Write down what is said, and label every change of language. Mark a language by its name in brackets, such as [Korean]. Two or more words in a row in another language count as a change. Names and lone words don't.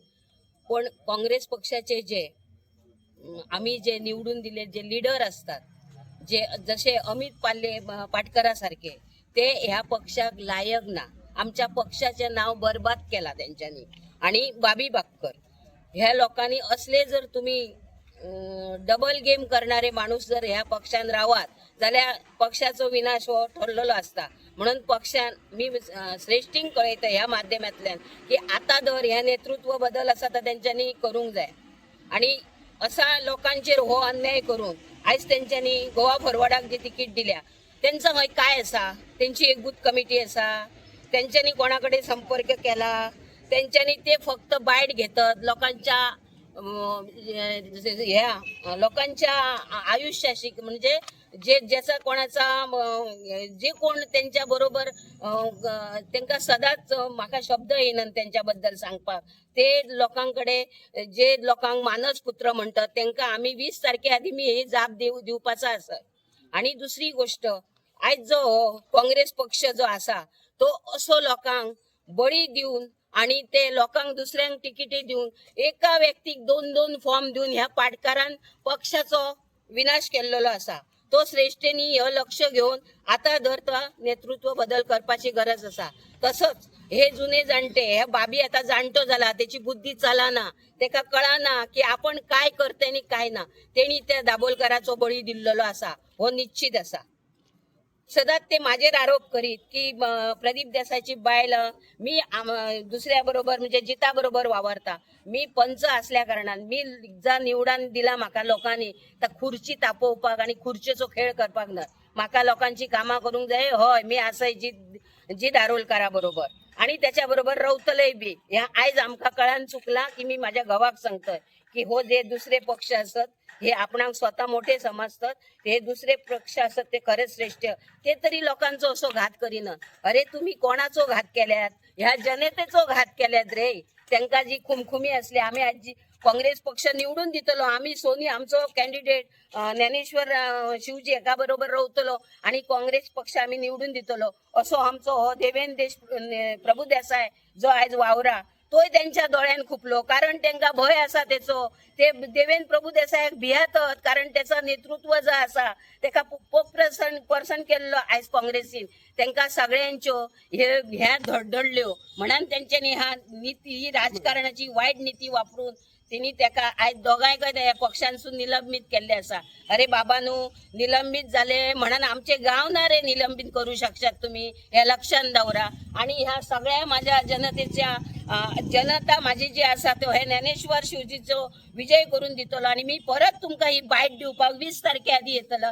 [Marathi] पण काँग्रेस पक्षाचे जे आम्ही जे निवडून दिले जे लीडर असतात जे जसे अमित पाटकरासारखे ते ह्या पक्षाक लायक ना. आमच्या पक्षाचे नाव बरबाद केला त्यांच्यानी. [Konkani] आणि बाबी बाक्कर ह्या लोकांनी असले जर तुम्ही डबल गेम करणारे माणूस जर ह्या पक्षान रावात जाल्यार पक्षाचो विनाश हो ठरलेलो असता. म्हणून पक्षान मी श्रेष्ठींक कळयता ह्या माध्यमांतल्यान की आता दर ह्या नेतृत्व बदल आसा तो तेंच्यांनी करूंक जाय. [Marathi] आणि असा लोकांचेर हो अन्याय करून आज त्यांच्यानी गोवा फॉरवर्डाक जी तिकीट दिल्या त्यांचं हय काय असा, त्यांची एक बूथ कमिटी असा, त्यांच्यानी कोणाकडे संपर्क केला, त्यांच्यानी ते फक्त बायट घेतात लोकांच्या ह्या लोकांच्या आयुष्याशी म्हणजे जे ज्याचा कोणाचा [Konkani] जे कोण त्यांच्या बरोबर त्यांना सदांच म्हाका शब्द येयनात त्यांच्याबद्दल सांगपाक ते लोकांकडे जे लोकांक मानस पुत्र म्हणतात त्यांना आम्ही 20 तारखे आधी मी हे जाप दिवपाचा आसा. आणि दुसरी गोष्ट आज जो काँग्रेस पक्ष जो आसा तो असो लोकांक बळी दिवन आणि ते लोकांक दुसऱ्यांक तिकिटी देऊन एका व्यक्तीक 2-2 फॉर्म देऊन ह्या पाटकारान पक्षाचो विनाश केलेलो असा. तो श्रेष्ठींनी हे लक्ष घेऊन आता धर तो नेतृत्व बदल करपाची गरज असा. तसंच हे जुने जाणटे ह्या बाबी आता जाणटो झाला त्याची बुद्धी चलाना तेका कळाना की आपण काय करते आणि काय ना. तेणी त्या दाभोलकराचो बळी दिल्लेलो असा हो निश्चित असा. सदांच ते माझेर आरोप करीत की प्रदीप देसाईची बायल मी दुसऱ्या बरोबर म्हणजे जिता बरोबर वावरता. मी पंच असल्या कारणान मी जा निवडून दिला म्हाका लोकांनी तर खुर्ची तापोवपाक आणि खुर्चेचो खेळ करपाक ना. म्हाका लोकांची कामां करूंक जाय. हय मी आसय जी दारोलकारा बरोबर आणि त्याच्या बरोबर रावतलय बी. ह्या आयज आमकां कळान चुकला की मी माझ्या घोवाक सांगतोय की हो जे दुसरे पक्ष असत हे आपणाक स्वतः मोठे समजतात हे दुसरे पक्ष असत ते खरेच श्रेष्ठ ते तरी लोकांचो असो घात करीना. अरे तुम्ही कोणाचो घात केल्यात, ह्या जनतेचो घात केल्यात रे. त्यांका जी खुमखुमी असली आम्ही आज जी काँग्रेस पक्ष निवडून दितलो आम्ही सोनी आमचो कॅन्डिडेट ज्ञानेश्वर शिवजी एका बरोबर रावतलो आणि काँग्रेस पक्ष आम्ही निवडून दितलो असो आमचो हो प्रभू देसाय जो आज वावरा तोय त्यांच्या दोळ्यान खुपलो. कारण त्यांना भय असा त्याचो ते प्रभू देसायाक भियातात कारण त्याचा नेतृत्व जो असा तेका पर्सन केल्लो आज काँग्रेसीन त्यांना सगळ्यांच्यो ह्या धडधडल्यो म्हणून त्यांच्यानी हा नीती ही राजकारणाची वाईट नीती वापरून तिने त्याका आज दोघांकय या पक्षांसून निलंबित केल्ले असा. अरे बाबानू निलंबित झाले म्हणून आमचे गाव ना रे निलंबित करू शकतात तुम्ही हे लक्षात दवरा. आणि ह्या सगळ्या माझ्या जनतेच्या जनता माझी जी असा तो हे ज्ञानेश्वर शिवजीचो विजय करून दितलो आणि मी परत तुमका ही बाईट दिवपाक 20 तारखे आधी येतलो.